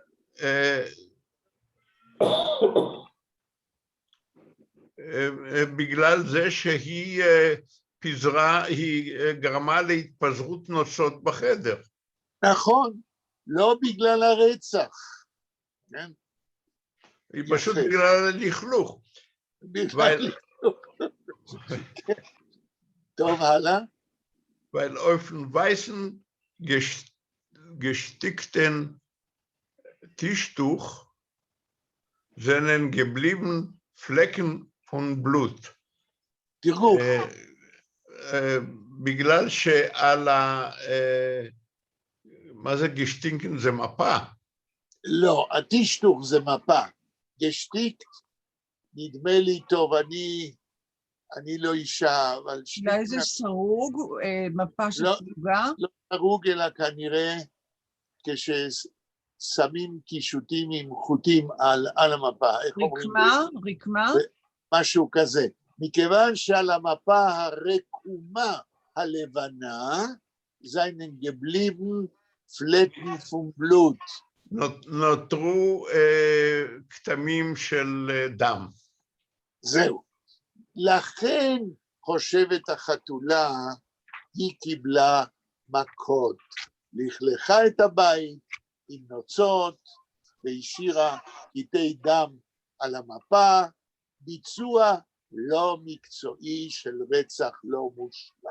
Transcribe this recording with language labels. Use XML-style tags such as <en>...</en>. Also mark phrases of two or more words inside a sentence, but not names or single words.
<he>בגלל זה שהיא פיזרה, היא גרמה להתפזרות נוצות בחדר. נכון, לא בגלל הרצח. כן? היא פשוט בגלל הלכלוך. טוב, הלאה.</he> <yi>ווייל אויף דעם ווייסן געשטיקטן טישטעך זענען געבליבן פֿלעקן פֿון בלוט.</yi> <he>תראו. בגלל שעל מה זה גשטינקן? זה מפה. לא, הטישטוך זה מפה. גשטיקט, נדמה לי טוב, אני לא אישה, אבל... אולי זה סרוג, מפה של סרוגה? לא סרוג, אלא כנראה כששמו שמים קישוטים עם חוטים על המפה, איך אומרים? רקמה? משהו כזה. מכיוון שעל המפה הרקומה הלבנה,</he> <yi>זענען געבליבן פֿלעקן פֿון בלוט.</yi> <he>נותרו כתמים של דם. זהו. לכן חושבת החתולה, היא קיבלה מכות. לכלכה את הבית עם נוצות והשאירה קטעי דם על המפה, ביצוע לא מקצועי של רצח לא מושלם.</he>